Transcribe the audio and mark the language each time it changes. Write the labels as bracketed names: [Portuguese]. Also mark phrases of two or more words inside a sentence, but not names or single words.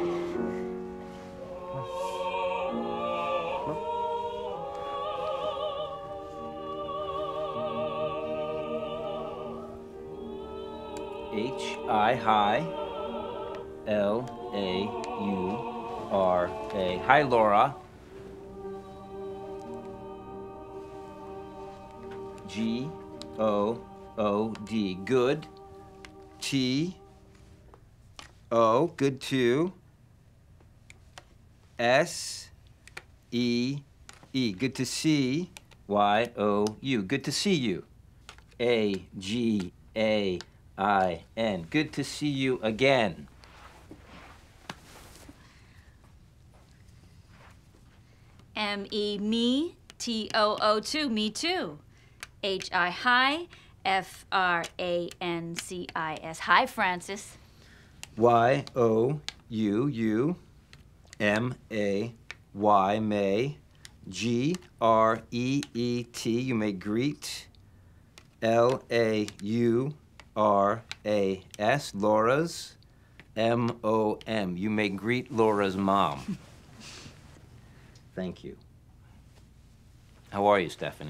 [English] H-I, hi. L-A-U-R-A. Hi, Laura. G-O-O-D. Good. T-O. Good too. S-E-E. Good to see. Y-O-U. Good to see you. A-G-A-I-N. Good to see you again. M-E, me. T-O-O-2, me too. H-I, hi. F-R-A-N-C-I-S. Hi, Francis. Y-O-U-U. M-A-Y, May. G-R-E-E-T, you may greet. L-A-U-R-A-S, Laura's. M-O-M, you may greet Laura's mom. Thank you. How are you, Stephanie?